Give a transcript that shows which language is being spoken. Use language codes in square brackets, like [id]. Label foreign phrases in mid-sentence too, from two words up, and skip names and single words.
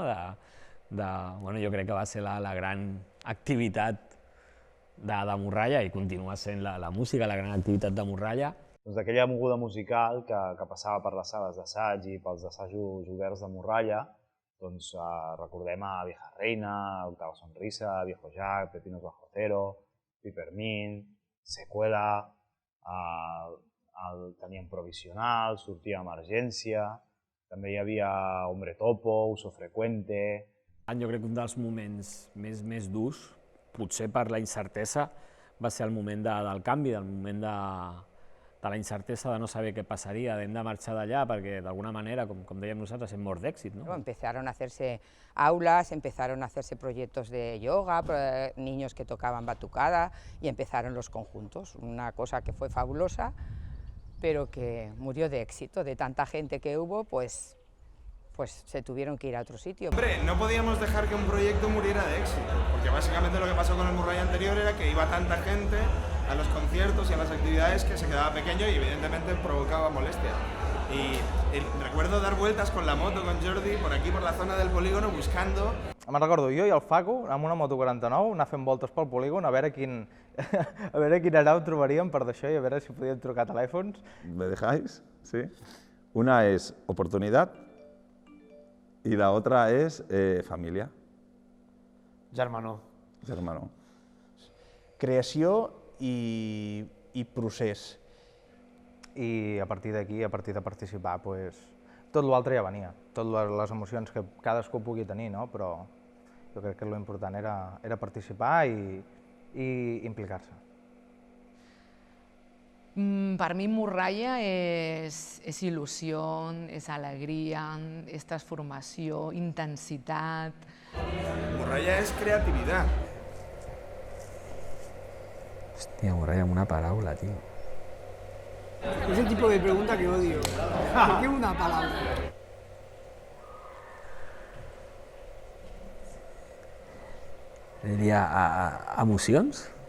[ca] Jo crec que va ser la gran activitat de Morralla i continua sent la música, la gran activitat de Morralla. D'aquella moguda musical que passava per les sales d'assaig i pels assajos oberts de Morralla, doncs recordem a Vieja Reina, Octava Sonrisa, Viejo Jack, Pepinos Bajo Cero, Pipermint, Secuela, teníem Provisional, sortia Emergència, també hi havia Hombre Topo, Uso Frecuente. Jo crec que un dels moments més durs, potser per la incertesa, va ser el moment del canvi, del moment de la incertesa de no saber què passaria, hem de marxar d'allà perquè d'alguna manera, com dèiem nosaltres, hem mort d'èxit. [es] Empezaron a hacerse aulas, empezaron a hacerse proyectos de yoga, niños que tocaban batucada y empezaron los conjuntos, una cosa que fue fabulosa, pero que murió de éxito, de tanta gente que hubo, pues se tuvieron que ir a otro sitio. Hombre, no podíamos dejar que un proyecto muriera de éxito, porque básicamente lo que pasó con el Morralla anterior era que iba tanta gente a los conciertos y a las actividades que se quedaba pequeño y evidentemente provocaba molestia. Y recuerdo dar vueltas con la moto con Jordi por aquí, por la zona del polígono, buscando... [ca] Me'n recordo jo i el Facu, amb una moto 49, anar fent voltes pel polígon, a veure quin arau trobaríem per d'això i a veure si podíem trucar telèfons. [es] ¿Me dejáis? Sí. Una es oportunidad y la otra es familia. [ca] Germanor. Germanor. Creació i procés. I a partir d'aquí, a partir de participar, tot l'altre ja venia, totes les emocions que cadascú pugui tenir, però jo crec que l'important era participar i implicar-se. [es] Para mí Morralla es ilusión, es alegría, es transformación, intensidad. Morralla es creatividad. [ca] Hòstia, Morralla amb una paraula, [es] tío. Es el tipo de pregunta que odio. ¿Por qué una palabra? [ca] Diria emocions?